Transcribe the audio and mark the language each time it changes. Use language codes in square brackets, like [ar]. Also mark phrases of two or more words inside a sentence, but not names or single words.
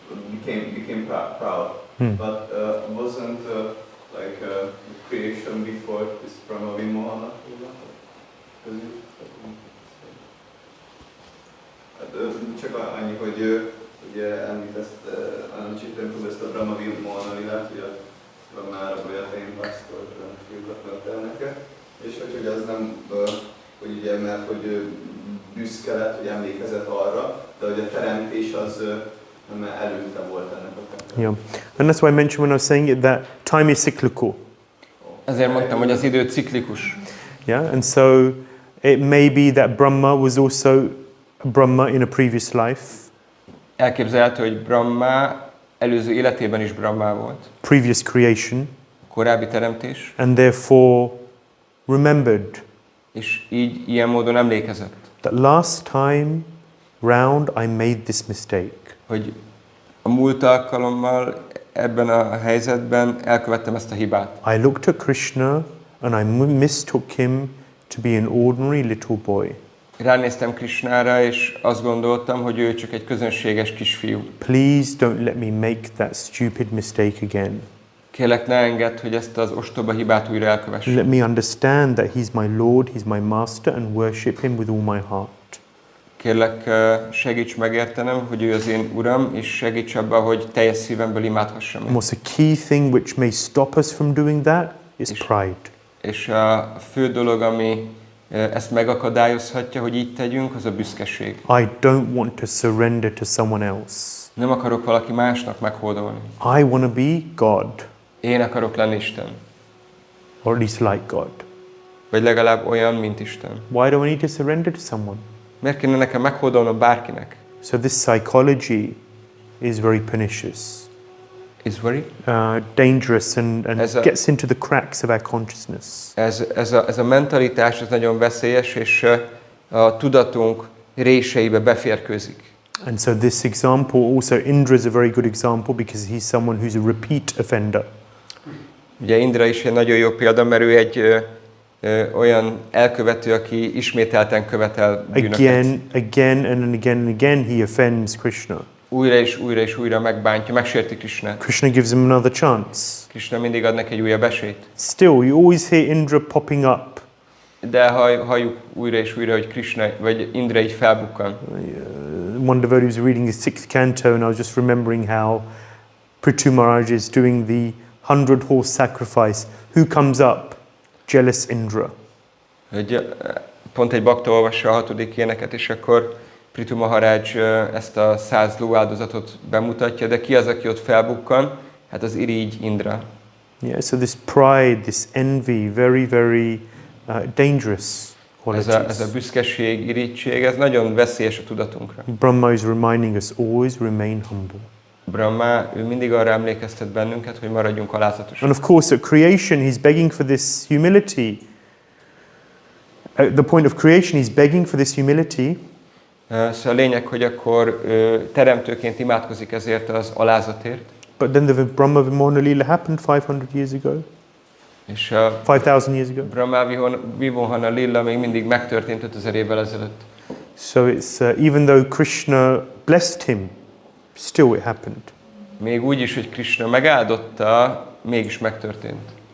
[en] became proud. But wasn't like creation before this Brahma Vimohana? [hu] Csak annyi, hogy ugye említett Ānanda Caitanya ezt a Brahma Vimohana lilát, hogy a Brahmára Bolyatén Pásztor hirdetett elnöke, és hogy az nem, hogy ugye, mert hogy büszke lett, hogy emlékezett arra, de hogy a teremtés az előtte volt ennek a teremtés. [en] Yeah, and that's why I mentioned when I was saying it that time is cyclical. [hu] Ezért mondtam, hogy az idő ciklikus. [en] Yeah, and so it may be that Brahma was also a Brahma in a previous life. [hu] Elképzelhető, hogy Brahma előző életében is Brahma volt. [en] Previous creation. [hu] Korábbi teremtés. [en] And therefore remembered. [hu] És így ilyen módon emlékezett. [en] That last time round I made this mistake. [hu] Hogy a múlt alkalommal ebben a helyzetben elkövettem ezt a hibát. [en] I looked at Krishna and I mistook him to be an ordinary little boy. [hu] Ránéztem Krishnára, és azt gondoltam, hogy ő csak egy közönséges kisfiú. [en] Please don't let me make that stupid mistake again. [hu] Kérlek, ne engedd, hogy ezt az ostoba hibát újra elkövessem. [en] Let me understand that he's my Lord, he's my master, and worship him with all my heart. [hu] Kérlek, segíts megértenem, hogy ő az én Uram, és segíts abban, hogy teljes szívemből imádhassam. [en] And what's a key thing which may stop us from doing that is pride. [hu] És a fő dolog, ami ezt megakadályozhatja, hogy így tegyünk, az a büszkeség. [en] I don't want to surrender to someone else. [hu] Nem akarok valaki másnak meghódolni. [en] I want to be God. [hu] Én akarok lenni Isten. [en] Or at least like God. [hu] Vagy legalább olyan, mint Isten. [en] Why do I need to surrender to someone? [hu] Miért kéne nekem meghódolnom bárkinek? [en] So this psychology is very pernicious. Is very? Dangerous and gets into the cracks of our consciousness. [hu] Ez a mentalitás ez nagyon veszélyes, és a tudatunk réseibe beférkőzik. [en] And so this example also, Indra is a very good example because he's someone who's a repeat offender. [hu] Ugye Indra is egy nagyon jó példa, mert ő egy olyan elkövető, aki ismételten követel bűnöket. [en] Again and again he offends Krishna. [hu] Újra és újra és újra megbántja, megsérti Krishnát. [en] Krishna gives him another chance. [hu] Krishna mindig ad neki egy újabb esélyt. [en] Still, you always hear Indra popping up. [hu] De halljuk újra és újra, hogy Krishna vagy Indra így felbukkan. [en] One devotee was reading the 6th canto and I was just remembering how Prithu Maharaj is doing the 100 horse sacrifice. Who comes up? Jealous Indra. [hu] Pont egy bakta olvassa a 6. éneket, és akkor Prithu Maharaj ezt a 100 lóáldozatot bemutatja, de ki az, aki ott felbukkan? Hát az irigy Indra. [en] Yeah, so this pride, this envy, very, very dangerous qualities. [hu] Ez a büszkeség, irigység, ez nagyon veszélyes a tudatunkra. [en] Brahma is reminding us always remain humble. [hu] Brahma, ő mindig arra emlékeztet bennünket, hogy maradjunk alázatosak. [en] And of course at creation he's begging for this humility. At the point of creation he's begging for this humility. [hu] Szóval a lényeg, hogy akkor teremtőként imádkozik ezért az alázatért. [en] But then the Brahma Vimohana Lila happened 500 years ago. [hu] És [en] 5000 years ago. [hu] Brahma Vimohana Lila még mindig megtörtént 5000 évvel ezelőtt. [en] So it's even though Krishna blessed him, still it happened. [hu] Még úgy is, hogy Krishna megáldotta, mégis megtörtént.